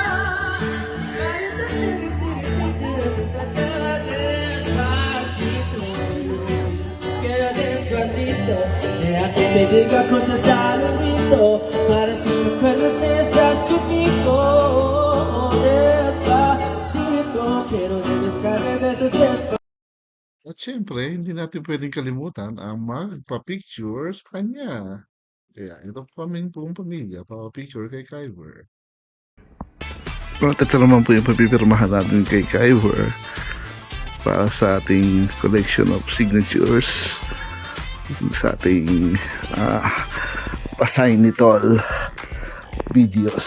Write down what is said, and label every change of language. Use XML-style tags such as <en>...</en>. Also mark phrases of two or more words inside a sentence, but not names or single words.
<es>Quiero despacito, deja que te diga cosas al oído para si te acuerdas de estás conmigo. Despacito, quiero dedicarle besos despacito.</es> <tl>At syempre, hindi natin pwedeng kalimutan ang magpa-picture sa kanya. Kaya ito po kaming buong pamilya, pa-picture kay Kyver. At ito naman po yung papipirmahan natin kay Kyver para sa ating</tl> <en>collection of signatures</en> <tl>sa ating assign nitol videos.</tl>